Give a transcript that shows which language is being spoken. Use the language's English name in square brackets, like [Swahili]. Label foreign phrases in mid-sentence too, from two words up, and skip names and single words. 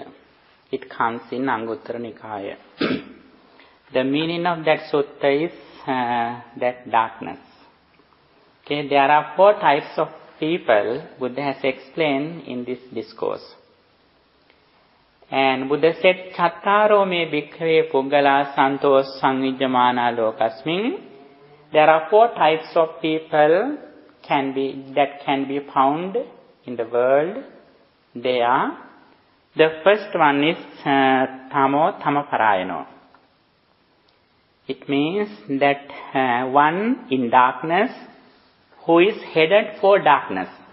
[English] It comes in Anguttara Nikaya. The meaning of that sutta is that darkness. Okay, there are 4 types of people Buddha has explained in this discourse. And Buddha said, [Pali] Cattaro me bhikkhave puggala santo samvijjamana lokasmin. [English] There are 4 types of people that can be found in the world. They are, the first one is Tamo-tama-parayana. It means that one in darkness who is headed for darkness.